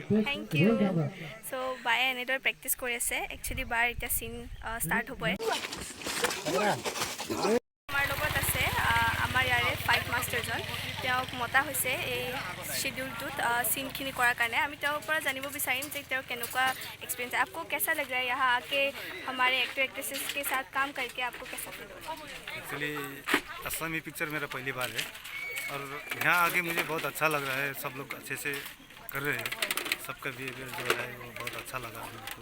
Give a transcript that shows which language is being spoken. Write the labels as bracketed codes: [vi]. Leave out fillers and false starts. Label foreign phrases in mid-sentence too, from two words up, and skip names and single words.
[en] thank you. [as] চ' বায়ে এনেদৰে প্ৰেক্টিচ কৰি আছে। একচুৱেলি বাৰ এতিয়া চিন ষ্টাৰ্ট হ'বই। আমাৰ লগত আছে আমাৰ ইয়াৰে ফাইট মাষ্টাৰজন। তেওঁক মতা হৈছে এই শ্বেডিউলটোত চিনখিনি কৰাৰ কাৰণে। আমি তেওঁৰ পৰা জানিব বিচাৰিম যে তেওঁৰ কেনেকুৱা [hi] एक्सपीरियंस है, आपको कैसा लग रहा है यहाँ आके हमारे एक्टर एक्ट्रेसेस के साथ काम करके आपको कैसा फील हो रहा है? एक्चुअली असमी पिक्चर मेरा पहली बार है और यहाँ आके मुझे बहुत अच्छा लग रहा है। सब लोग अच्छे से कर रहे हैं, सबका बिहेवियर जो है वो बहुत अच्छा लगा मुझको।